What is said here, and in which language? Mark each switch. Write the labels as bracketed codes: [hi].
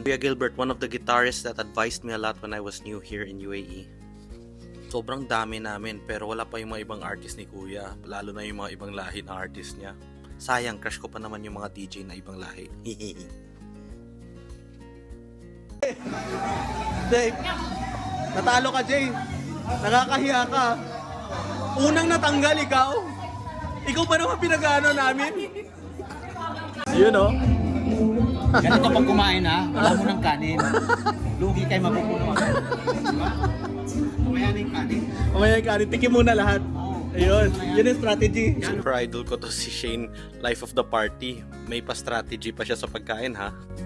[en] Kuya Gilbert, one of the guitarists that advised me a lot when I was new here in UAE. [tl] Sobrang dami namin pero wala pa yung mga ibang artist ni Kuya. Lalo na yung mga ibang lahi na artist niya. Sayang, crush ko pa naman yung mga DJ na ibang lahi. Dave, natalo ka, Jay. Nakakahiya ka. Unang natanggal ikaw. Ikaw pa naman pinag-ano namin. Yun, oh. Ganito pag kumain ha, wala mo ng kanin. Lugi kayo mapupuno. Mamaya na yung kanin. Mamaya yung kanin, tikim muna lahat. Ayun, yun yung strategy. Super idol ko to si Shane, [en] life of the party. [tl] May pa-strategy pa siya sa pagkain, ha?